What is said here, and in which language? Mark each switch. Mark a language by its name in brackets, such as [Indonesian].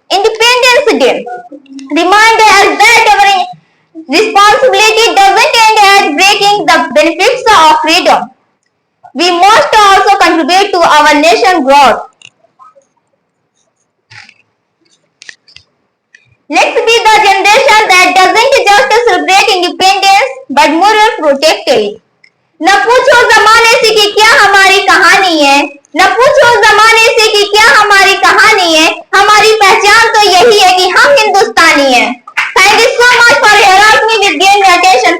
[English] Independence Day reminds us that our responsibility doesn't end at breaking the benefits of freedom. We must also contribute to our nation's growth. Let's be the generation that doesn't just celebrate independence but more protect it. [Hindi] न पूछो जमाने से कि क्या हमारी कहानी है, न पूछो जमाने से कि क्या हमारी कहानी है, हमारी पहचान तो यही है कि हम हिंदुस्तानी हैं। [English] Thank you so much for hearing me with giving me attention.